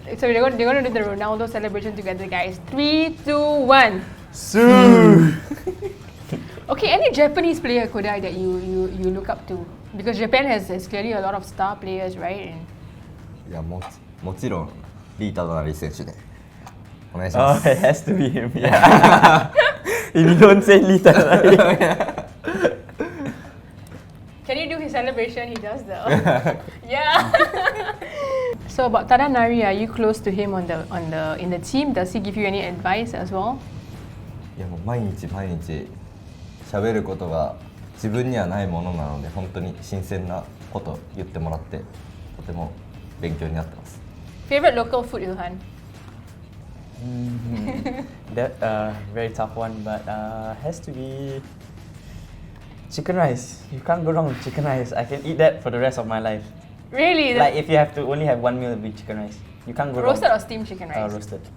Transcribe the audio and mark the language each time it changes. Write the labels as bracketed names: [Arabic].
[English] So they're going to do the Ronaldo celebration together, guys. 3, 2, 1. Su. Okay, any Japanese player, Kodai, that you look up to? Because Japan has clearly a lot of star players, right? [Japanese] いやもちろんリータドナリー選手でお願いしま [English] Oh, [Japanese] す。 [English] it has to be him. Yeah. If you don't say Lita, Can you do his celebration? He does the yeah. So about Tadanari, are you close to him in the team? Does he give you any advice as well? いやもう毎日喋ることが自分にはないものなので本当に新鮮なこと言ってもらってとても勉強になってます。 Favorite local food, Ilhan? That very tough one, but has to be chicken rice. You can't go wrong with chicken rice. I can eat that for the rest of my life. Really? Like if you have to only have one meal, it'll be chicken rice. You can't go Roasted wrong. or steamed chicken rice? Roasted.